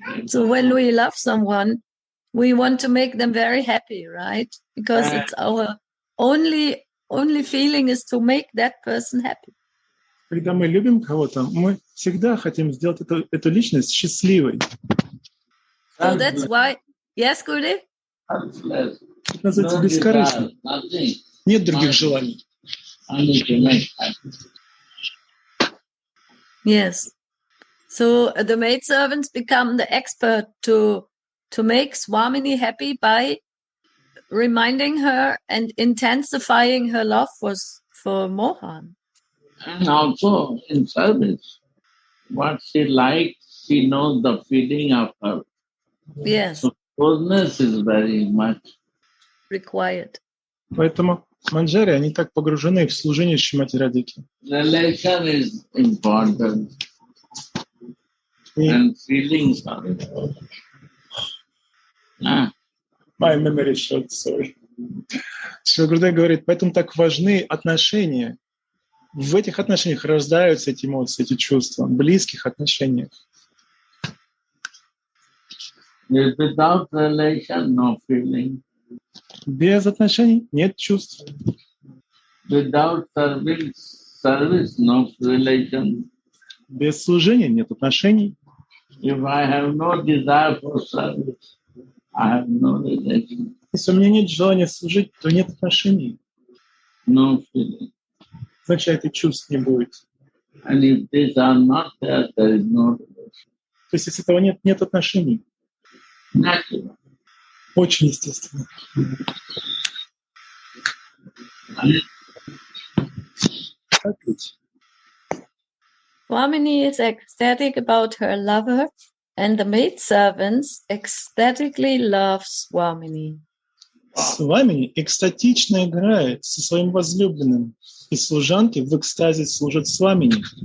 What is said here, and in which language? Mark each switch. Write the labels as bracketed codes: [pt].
[en] So when we love someone, we want to make them very happy, right? Because it's our only feeling is to make that person happy. [ru] Когда мы любим кого-то, мы всегда хотим сделать эту личность счастливой. [en] So that's why, yes, Gurudev? Selfless. [ru] Это называется бескорыстно. [en] Nothing. [ru] Нет других желаний. [en] Only to make happy. Yes. So the maidservants become the expert to make Swamini happy by reminding her and intensifying her love for Mohan. And also in service, what she likes, she knows the feeling of her. Yes, So closeness is very much. required. [ru] Поэтому Манджари, они так погружены в служение Шримати Радхики. [en] Relation is important. [ru] И [en] And feelings are important. my memory short, sorry. [ru] Шрила Гурудев говорит, поэтому так важны отношения. В этих отношениях рождаются эти эмоции, эти чувства, в близких отношениях. [en] Without relation, no feeling. [ru] Без отношений нет чувств. [en] Without service, no relation. [ru] Без служения нет отношений. [en] If I have no desire for service, I have no relation, [ru] Если у меня нет желания служить, то нет отношений. [en] no feeling. [ru] Означает, и чувств не будет. [en] And if these are not there, there is no relation. [ru] То есть, если этого нет, нет отношений. [en] Natural. [ru] Очень естественно. Так ведь? [en] Swamini is ecstatic about her lover, and the maidservants ecstatically love Swamini. [ru] Свамини экстатично играет со своим возлюбленным, и служанки в экстазе служат Свамини.